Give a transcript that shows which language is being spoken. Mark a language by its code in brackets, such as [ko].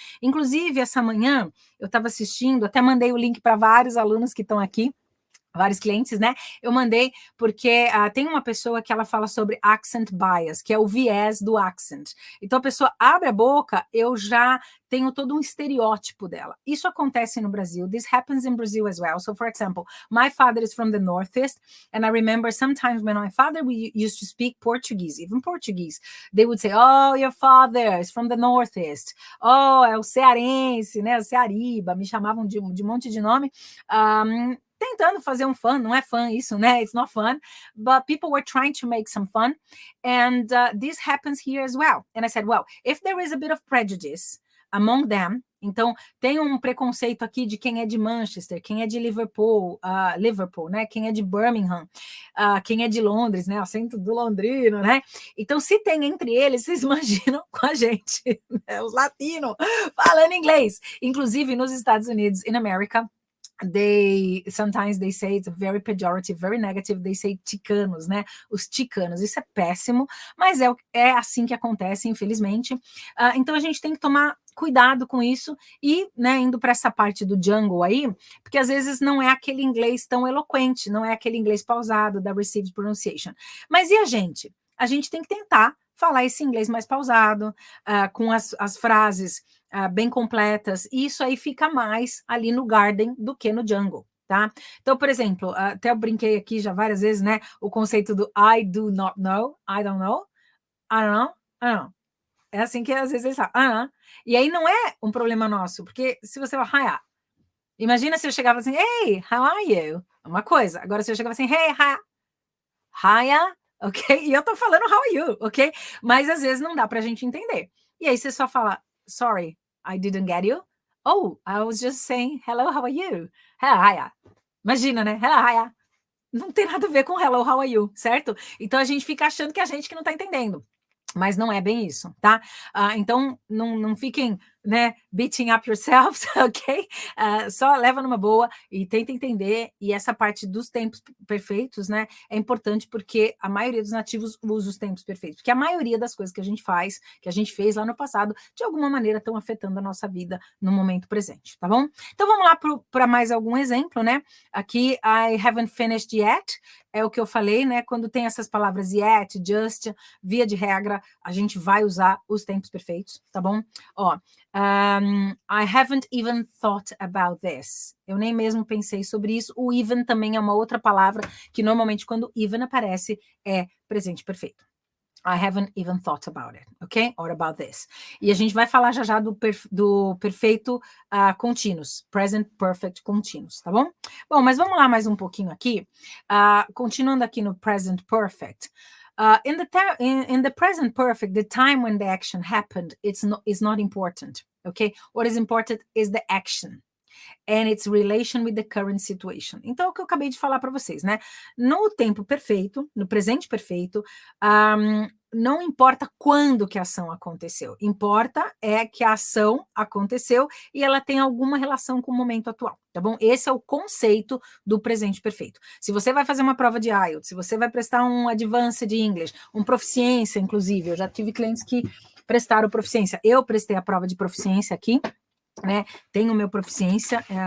[pt] Inclusive, essa manhã, eu estava assistindo, até mandei o link para vários alunos que estão aqui, vários clientes, né? Eu mandei porque tem uma pessoa que ela fala sobre accent bias, que é o viés do accent. Então a pessoa abre a boca, eu já tenho todo um estereótipo dela. Isso acontece no Brasil. [en] This happens in Brazil as well. So, for example, my father is from the Northeast, and I remember sometimes when my father used to speak Portuguese, even Portuguese, they would say, oh, your father is from the Northeast. [pt] Oh, é o cearense, né? O ceariba. Me chamavam de um monte de nome. Tentando fazer um fun, não é fun isso, né? [en] It's not fun, but people were trying to make some fun, and this happens here as well. And I said, well, if there is a bit of prejudice among them, [pt] então tem um preconceito aqui de quem é de Manchester, quem é de Liverpool, né? Quem é de Birmingham, quem é de Londres, né? Acento do londrino, né? Então, se tem entre eles, vocês imaginam com a gente, né? Os latinos falando inglês. Inclusive, nos Estados Unidos, [en] in America, sometimes they say it's very pejorative, very negative, they say ticanos, né? [pt] Os ticanos, isso é péssimo, mas é assim que acontece, infelizmente. Então a gente tem que tomar cuidado com isso e, né, indo para essa parte do jungle aí, porque às vezes não é aquele inglês tão eloquente, não é aquele inglês pausado da received pronunciation. Mas e a gente? A gente tem que tentar falar esse inglês mais pausado, com as frases bem completas, e isso aí fica mais ali no garden do que no jungle, tá? Então, por exemplo, até eu brinquei aqui já várias vezes, né, o conceito do [en] I do not know, I don't know, [pt] I don't know, I don't know. É assim que às vezes eles falam, e aí não é um problema nosso, porque se você fala, hiya, imagina se eu chegava assim, [en] hey, how are you? [pt] Uma coisa, agora se eu chegava assim, [en] hey, hiya, [pt] ok? E eu tô falando [en] how are you, [pt] ok? Mas às vezes não dá pra gente entender. E aí você só fala, [en] sorry, I didn't get you. Oh, I was just saying, hello, how are you? Hello, hiya. [pt] Imagina, né? [en] Hello, hiya. [pt] Não tem nada a ver com [en] hello, how are you, [pt] certo? Então a gente fica achando que a gente que não tá entendendo. Mas não é bem isso, tá? Então não fiquem [en] né, beating up yourselves, ok? [pt] Só leva numa boa e tenta entender, e essa parte dos tempos perfeitos, né, é importante porque a maioria dos nativos usa os tempos perfeitos, porque a maioria das coisas que a gente faz, que a gente fez lá no passado, de alguma maneira estão afetando a nossa vida no momento presente, tá bom? Então vamos lá para mais algum exemplo, né? Aqui, [en] I haven't finished yet, [pt] é o que eu falei, né? Quando tem essas palavras yet, just, via de regra, a gente vai usar os tempos perfeitos, tá bom? [en] Ó, I haven't even thought about this. [pt] Eu nem mesmo pensei sobre isso. O even também é uma outra palavra que normalmente quando even aparece é presente perfeito. [en] I haven't even thought about it, ok? Or about this. [pt] E a gente vai falar já do perfeito continuous, present perfect continuous, tá bom? Bom, mas vamos lá mais um pouquinho aqui. Continuando aqui no present perfect. [en] In the present perfect, the time when the action happened is not important, okay? What is important is the action and its relation with the current situation. [pt] Então, é o que eu acabei de falar para vocês, né? No tempo perfeito, no presente perfeito, não importa quando que a ação aconteceu, importa é que a ação aconteceu e ela tem alguma relação com o momento atual, tá bom? Esse é o conceito do presente perfeito. Se você vai fazer uma prova de IELTS, se você vai prestar um Advanced English, um proficiência, inclusive, eu já tive clientes que prestaram proficiência, eu prestei a prova de proficiência aqui, né, tenho meu proficiência